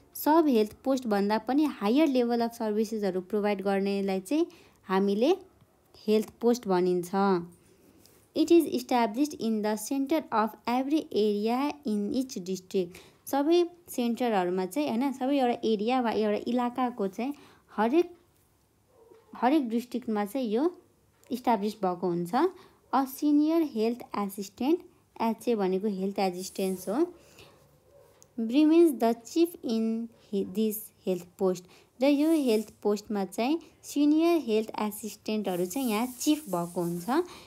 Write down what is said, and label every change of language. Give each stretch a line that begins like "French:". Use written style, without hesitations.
Nepali: सब health post भन्दा पनि higher level of सर्भिसेसहरू provide गर्नेलाई चाहिँ हामीले हेल्थ पोस्ट भनिन्छ।
English: It is established in the centre of every area in each district.
Nepali: सबै सेन्टरहरूमा चाहिँ हैन सबै एउटा एरिया वा एउटा इलाकाको चाहिँ हरेक डिस्ट्रिक्टमा चाहिँ यो इस्टाब्लिस भएको हुन्छ।
English: a senior health assistant
Nepali: HA भनेको हेल्थ एसिस्टेन्स हो
English: remains the chief in this health post
Nepali: र यो हेल्थ पोस्टमा चाहिँ सिनियर हेल्थ एसिस्टेन्टहरू चाहिँ यहाँ चिफ भएको हुन्छ।